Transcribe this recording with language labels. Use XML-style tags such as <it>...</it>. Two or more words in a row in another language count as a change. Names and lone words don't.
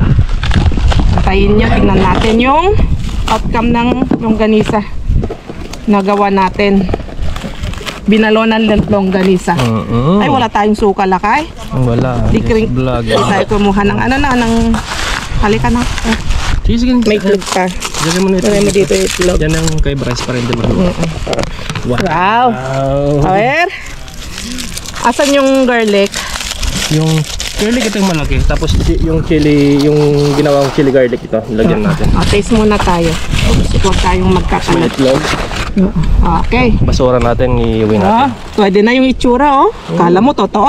<tl>Antayin nyo, tingnan natin yung outcome ng longganisa na gawa natin. Binalonan ng longganisa. Ay, wala tayong suka, Lakay. Wala. Dikring. Vlog. Hindi tayo kumuha ng ng halika na. Sige. May itlog pa. Lagyan mo na ito. Lagyan mo dito yung itlog. Yan ang kay Bryce pa rin din maluto. Wow.</tl> <es>A ver.</es> <tl>Asan yung garlic? Yung garlic ito yung malaki. Tapos yung chili, yung ginawang</tl> <en>chili garlic</en> <tl>ito, lagyan natin. Taste muna tayo. Huwag tayong May magkakalat. itlog. Okay. Basura natin, iuwi natin. Pwede na yung itsura, Kala mo totoo.</tl>